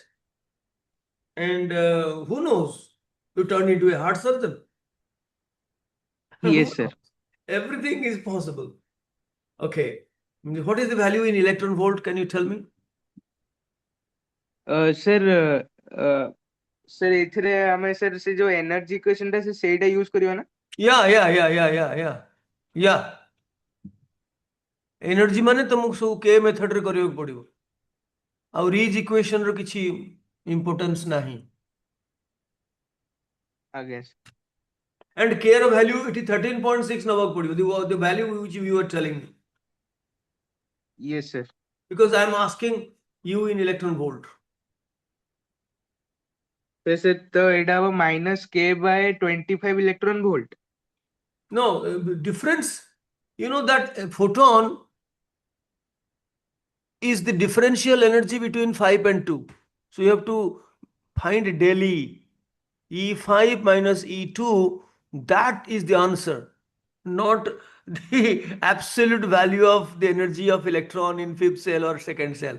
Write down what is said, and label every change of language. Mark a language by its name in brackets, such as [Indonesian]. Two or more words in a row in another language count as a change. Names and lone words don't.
[English] And who knows? You turn into a heart surgeon. Yes, Who sir. knows? Everything is possible. Okay. What is the value in electron volt? Can you tell me? Sir, sir, [Odia] ଏଥିରେ ଆମେ sir ସେ ଯୋଉ [English] energy equation [Odia] ଟା ସେଇଟା use କରିବା ନା? [English] Yeah. [Odia] ଏନର୍ଜି ମାନେ ତମକୁ ସବୁ କେ ମେଥଡରେ କରିବାକୁ ପଡିବ. ଆଉ [English] Ridge equation [Odia] କିଛି ଇମ୍ପୋର୍ଟାନ୍ସ ନାହିଁ. ଆଜ୍ଞା. [English] And k [Odia] ର value ଏଠି 13.6 ନେବାକୁ ପଡିବ. [English] The value which you are telling me. Yes, sir. Because I am asking you in electron volt. [Odia] sir ତ ଏଇଟା ହବ -k/25 [English] electron volt. No, difference, that photon is the differential energy between 5 and 2. So you have to find daily E5 minus E2, that is the answer, not the absolute value of the energy of electron in fifth cell or second cell.